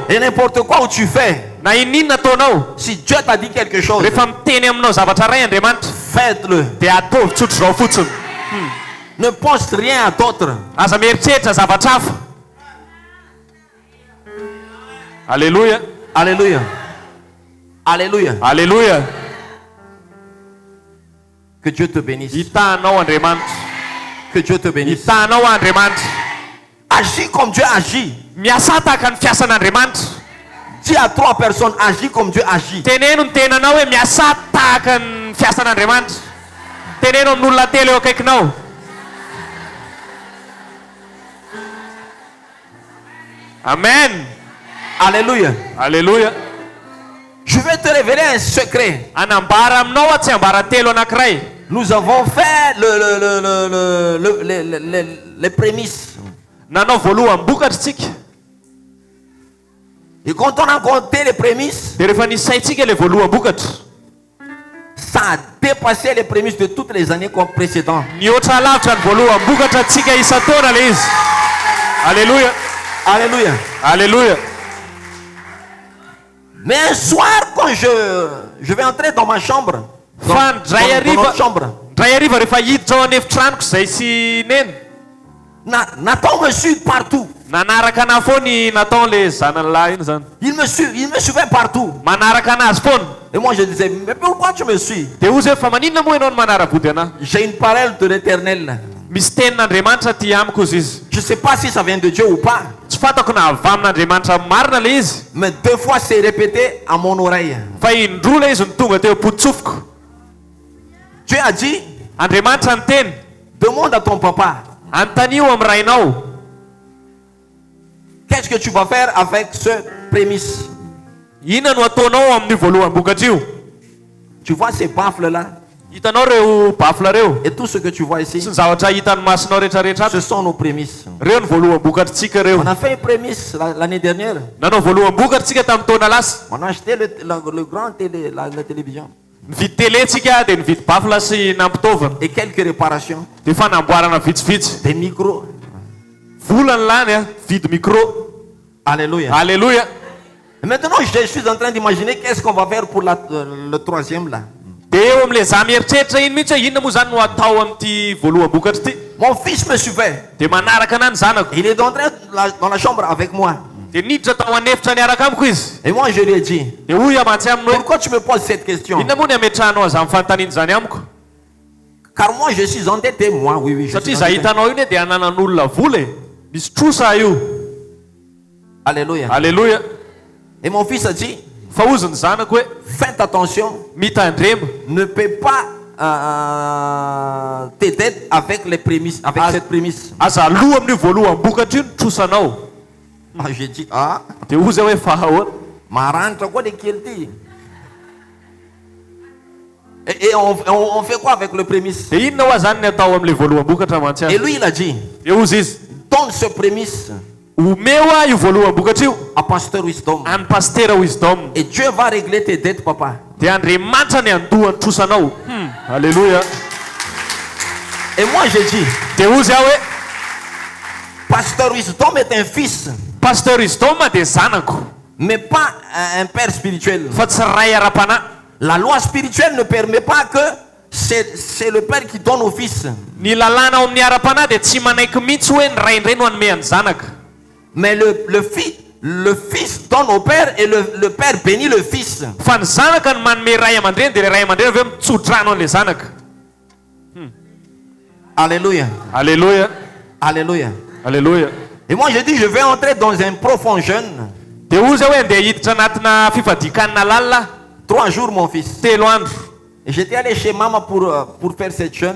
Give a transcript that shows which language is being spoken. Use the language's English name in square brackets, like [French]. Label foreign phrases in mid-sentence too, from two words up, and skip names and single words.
[French] et n'importe quoi où tu fais, [Malagasy] na ininona ataonao, [French] si Dieu t'a dit quelque chose, [Malagasy] rehefa miteny aminao zavatra ray Andriamanitra, [French] faites-le. [Malagasy] dia ataovy tsotro zao fotsiny. [French] Ne pense rien à d'autre. [Malagasy] Aza mieritreritra zavatra hafa. [French] Alleluia. Alléluia. Alléluia. Alleluia. Que Dieu te bénisse. [Malagasy] Hitahanao Andriamanitra. [French] Que Dieu te bénisse. [Malagasy] Hitahanao Andriamanitra. [French] Agis comme Dieu agit. [Malagasy] Miasa tahaka ny fiasan'Andriamanitra. [French] Dis à 3 personnes, agis comme Dieu agit. [Malagasy] Teneno ny tenanao hoe miasa tahaka ny fiasan'Andriamanitra. Teneno amin'olona telo eo akaikinao. Amen. [French] Alléluia. Alleluia. Je vais te révéler un secret. [Malagasy] Anambara aminao a tsy ambara telo anankiray. [French] Nous avons fait les prémices. [Malagasy] Nanao voalohany bokatra tsika. [French] Et quand on a compté les prémices, [Malagasy] Dia rehefa nisaitsika le voalohany bokatra, [French] ça a dépassé les prémices de toutes les années précédentes. [Malagasy] nihoatra lavitra ny voalohany bokatra tsika isa-taona le izy. [French] Alleluia. Alléluia. Alleluia. Mais un soir, quand je vais entrer dans ma chambre, dans [Malagasy] Fa ndray [French] notre chambre, [Malagasy] hariva rehefa hiditra ao an'efitranoko izay sy neny, [French] Nathan me suit partout. [Malagasy] nanaraka anahy foany Nathan le zanany lahy iny zany. [French] Il me suivait partout. [Malagasy] Manaraka anazy foany. [French] Et moi je disais, mais pourquoi tu me suis? [Malagasy] Dia ozy hoe fa maninona moa ianao no manara-body anahy? [French] J'ai une parole de l'Éternel. [Malagasy] Misy tenin'Andriamanitra ty amiko izy izy. [French] Je ne sais pas si ça vient de Dieu ou pas, [Malagasy] Tsy fantako na avy amin'Andriamanitra marina le izy, [French] mais 2 fois c'est répété à mon oreille. [Malagasy] fa indroa le izy ny tonga teo am-potsofoko. [French] Dieu a dit, [Malagasy] Andriamanitra niteny, [French] demande à ton papa, [Malagasy] anontania amy rainao, [French] qu'est-ce que tu vas faire avec ce prémisse? [Malagasy] inona no ataonao amin'ny voaloham-bokatra io? [French] Tu vois ces baffles-là [Malagasy] Hitanao reo bafla reo, [French] et tout ce que tu vois ici, [Malagasy] sy ny zavatra hitan'ny masonao rehetrarehetra, [French] ce sont nos prémices. [Malagasy] reo ny voaloham-bokatritsika reo. [French] On a fait une prémisse l'année dernière. [Malagasy] Nanao voaloham-bokatritsika tamin'ny taona lasa. [French] On a acheté le grand télé, la télévision [Malagasy] Nividy télé tsika dia nividy bafla sy nampitaovana, [French] et quelques réparations, [Malagasy] dia fanamboarana vitsivitsy. [French] des micros. [Malagasy] Vola ny lany a, vidy micro. [French] Alléluia. Alléluia. Et maintenant, je suis en train d'imaginer qu'est-ce qu'on va faire pour le troisième là. [Malagasy] Dia eo amin'ilay za mieritreritra iny mihitsy hoe inona moa zany no atao amin'ity voaloham-bokatra ity. [French] Mon fils me suivait. [Malagasy] Dia manaraka anahy ny zanako. [French] Il est entré dans la chambre avec moi. [Malagasy] Dia niditra tao anefitra niaraka amiko izy. [French] Et moi, je lui ai dit, [Malagasy] Dia hoy amatsy aminy hoe, [French] pourquoi tu me poses cette question? [Malagasy] inona moa ny ametrahanao aza amin'ny fanontaniana zany amiko? [French] Car moi, je suis endetté. Moi, oui, je suis [Malagasy] Satria za [French] endetté. [Malagasy] hitanao iny dia ananan'olona vola e. Misy trosa io. [French] Alléluia. Alléluia. Et mon fils a dit, [Malagasy] Fa hozy ny zanako hoe, [French] faites attention, [Malagasy] mitandrema, [French] ne paie pas tes dettes avec les prémices, avec cette prémisse. [Malagasy] aza aloha amin'ny voaloham-bokatra io ny trosanao. [French] Ah, j'ai dit, ah, [Malagasy] Dia hoy zay hoe fa ahoana? maranitra quoi de kilti. [French] Et on fait quoi avec le prémisse? [Malagasy] Dia inona hoa zany ny atao amin'ilay voaloham-bokatra mantsy [French] Et [Malagasy] azy? [French] lui, il a dit, [Malagasy] Dia hozy izy, [French] donne ce prémisse [Malagasy] omeo a io voaloham-bokatra io [French] à Pasteur Wisdom. [Malagasy] any pastera Wisdom. [French] Et Dieu va régler tes dettes, papa. [Malagasy] Dia Andriamanitra ny andohany trosanao. [French] Alléluia. Et moi, j'ai dit, [Malagasy] Dia hozy aho hoe, [French] Pasteur Wisdom est un fils, [Malagasy] Pasteur Wisdom dia zanako, [French] mais pas un père spirituel. [Malagasy] fa tsy ray ara-panahy. [French] La loi spirituelle ne permet pas que c'est le père qui donne au fils. [Malagasy] Ny lalàna ao amin'ny ara-panahy dia tsy manaiky mihitsy hoe ny ray indray no hanome any zanaka. [French] Mais le fils donne au père et le père bénit le fils. [Malagasy] Fa ny zanaka no manome ray aman-dreny dia le ray aman-dreny avy eo mitsodrano an'ilay zanaka. [French] Alléluia. Alléluia. Alléluia. Alléluia. Et moi, je dis, je vais entrer dans un profond jeûne. [Malagasy] Dia hozy aho hoe andeha hiditra anatina fifadikanana lalina [French] 3 jours, mon fils. [Malagasy] 3 andro. [French] Et j'étais allé chez maman pour faire cette jeûne.